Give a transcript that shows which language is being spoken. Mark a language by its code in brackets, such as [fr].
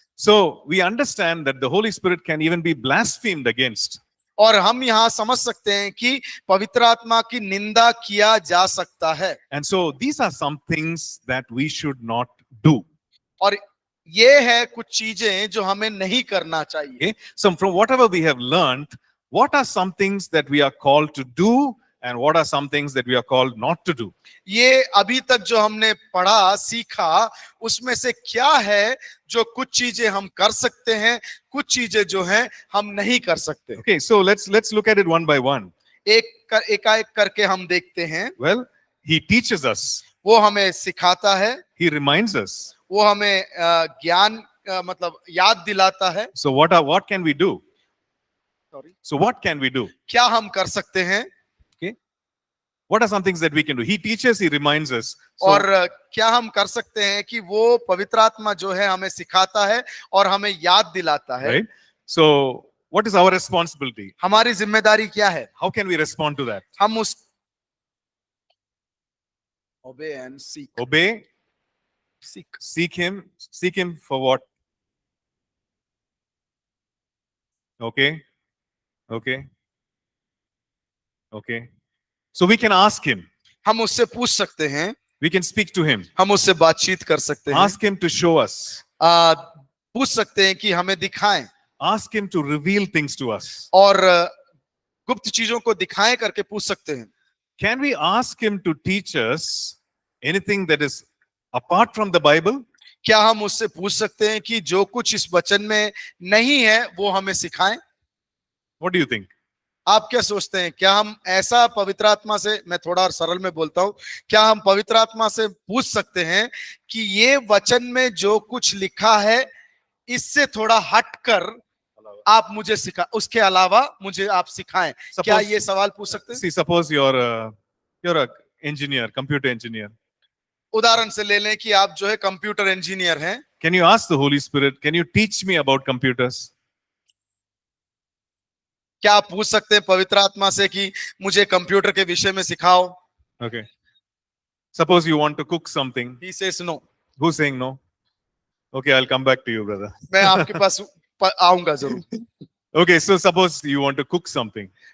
[en] So we understand that the Holy Spirit can even be blasphemed against. [hi] और हम यहाँ समझ सकते हैं कि पवित्र आत्मा की निंदा किया जा सकता है। [en] And so these are some things that we should not do. [hi] और ये है कुछ चीजें जो हमें नहीं करना चाहिए। [en] Okay? So from whatever we have learned, what are some things that we are called to do and what are some things that we are called not to do? [hi] ये अभी तक जो हमने पढ़ा, सीखा, उसमें से क्या है जो कुछ चीजें हम कर सकते हैं, कुछ चीजें जो हैं हम नहीं कर सकते। [en] Okay, so let's look at it one by one. [hi] एक करके हम देखते हैं। [en] Well, he teaches us. [hi] वो हमें सिखाता है। [en] He reminds us. [hi] वो हमें ज्ञान मतलब याद दिलाता है। [en] So what can we do? Sorry. So what can we do? [hi] क्या हम कर सकते हैं? [en] Okay. What are some things that we can do? He teaches, he reminds us. So, [hi] और क्या हम कर सकते हैं कि वो पवित्र आत्मा जो है हमें सिखाता है और हमें याद दिलाता है। [en] right? So what is our responsibility? [hi] हमारी जिम्मेदारी क्या है? [en] How can we respond to that? [hi] हम उस [en] obey and seek. Obey, Seek. seek him for what? Okay. So we can ask him. [hi] हम उससे पूछ सकते हैं। [en] We can speak to him. [hi] हम उससे बातचीत कर सकते हैं। [en] Ask him to show us. [hi] पूछ सकते हैं कि हमें दिखाएं। [en] Ask him to reveal things to us. [hi] और गुप्त चीजों को दिखाएं करके पूछ सकते हैं। [en] Can we ask him to teach us anything that is apart from the Bible? [hi] क्या हम उससे पूछ सकते हैं कि जो कुछ इस वचन में नहीं है वो हमें सिखाएं? [en] What do you think? [hi] आप क्या सोचते हैं? क्या हम ऐसा पवित्र आत्मा से, मैं थोड़ा और सरल में बोलता हूं, क्या हम पवित्र आत्मा से पूछ सकते हैं कि ये वचन में जो कुछ लिखा है इससे थोड़ा हटकर आप मुझे उसके अलावा मुझे आप सिखाएं? क्या ये सवाल पूछ सकते हैं? [en] See, suppose you're a engineer, computer engineer. [hi] उदाहरण से ले लें कि आप जो है कंप्यूटर इंजीनियर हैं. [en] Can you ask the Holy Spirit, can you teach me about computers? [hi] क्या आप पूछ सकते हैं पवित्र आत्मा से कि मुझे कंप्यूटर के विषय में सिखाओ? [en] Okay. Suppose you want to cook something. He says no. Who's saying no? Okay, I'll come back to you, brother. [hi] मैं आपके पास आऊंगा जरूर. [en] Okay, so suppose you want to cook something,